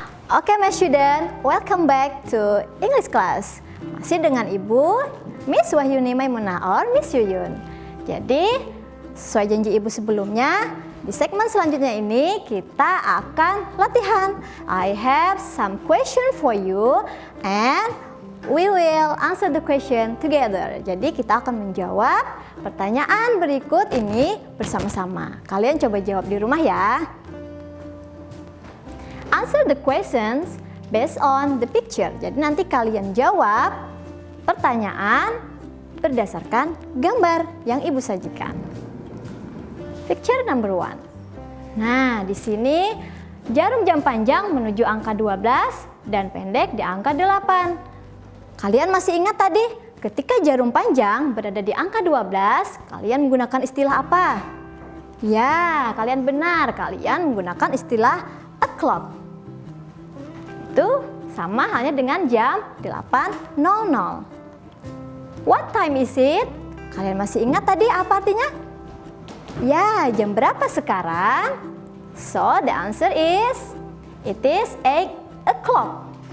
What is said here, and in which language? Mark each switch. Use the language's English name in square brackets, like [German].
[English] Oke Mas Student, welcome back to English class. [Indonesian] Masih dengan Ibu, Miss Wahyuni Maimunah or Miss Yuyun. Jadi, sesuai janji Ibu sebelumnya, di segmen selanjutnya ini kita akan latihan. [English] I have some question for you and we will answer the question together. [Indonesian] Jadi kita akan menjawab pertanyaan berikut ini bersama-sama. Kalian coba jawab di rumah ya. [English] Answer the questions based on the picture. [Indonesian] Jadi nanti kalian jawab pertanyaan berdasarkan gambar yang Ibu sajikan. [English] Picture number 1. [Indonesian] Nah, di sini jarum jam panjang menuju angka 12 dan pendek di angka 8. Kalian masih ingat tadi ketika jarum panjang berada di angka 12, kalian menggunakan istilah apa? Ya, kalian benar, kalian menggunakan istilah o'clock. Itu sama halnya dengan jam 8.00. [English] What time is it? [Indonesian] Kalian masih ingat tadi apa artinya? Ya, jam berapa sekarang? [English] So, the answer is it is 8 o'clock.